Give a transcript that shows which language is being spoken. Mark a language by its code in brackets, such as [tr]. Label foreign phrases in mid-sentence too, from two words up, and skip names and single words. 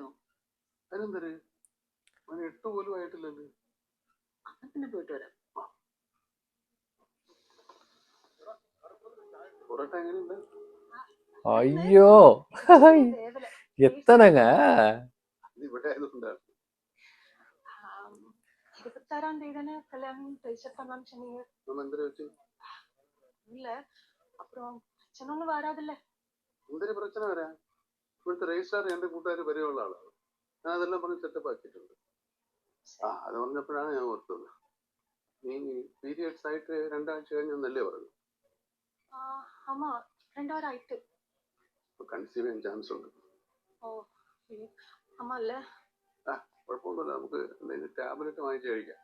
[ml] അതിനെന്തര്? അവന് 8 പോലും ആയിട്ടില്ലല്ലോ. പിന്നെ പോയിട്ട് വരാം. പൊറോട്ട എങ്ങനെയുണ്ട്? [ta] അയ്യോ എത്തനங்க? [ml] ഇത് ഇവിടെ ആയതുകൊണ്ടാണ്. [ta] 26ஆம் தேதி கல்யாணம் ரிஜிஸ்டர் பண்ணலாம் சொன்னீங்க. நம்ம எந்திர வச்சு இல்ல அப்புறம் பிரச்சனை ஒன்றும் வராதுல்ல. [ml] എന്തൊരു പ്രശ്നം വരാ? ഇവിടുത്തെ രജിസ്ട്രാർ എന്റെ കൂട്ടുകാർ വരെയുള്ള ആളാണ്. ഞാൻ അതെല്ലാം പറഞ്ഞ് സെറ്റപ്പ് ആക്കിയിട്ടുണ്ട്. അത് പറഞ്ഞപ്പോഴാണ് ഞാൻ ഓർത്തത്. നീ പീരിയഡ്സ് ആയിട്ട് 2 ആഴ്ച കഴിഞ്ഞെന്നല്ലേ പറഞ്ഞു? [ta] ஆமா 2 வாரம் ஆயிட்டு. [ml] കൺസീവ് ചെയ്യാൻ ചാൻസ് ഉണ്ട്. ഓ അമ്മ അല്ലേ? കുഴപ്പമൊന്നുമില്ല. നമുക്ക് എന്തെങ്കിലും ടാബ്ലറ്റ് വാങ്ങിച്ച് കഴിക്കാം.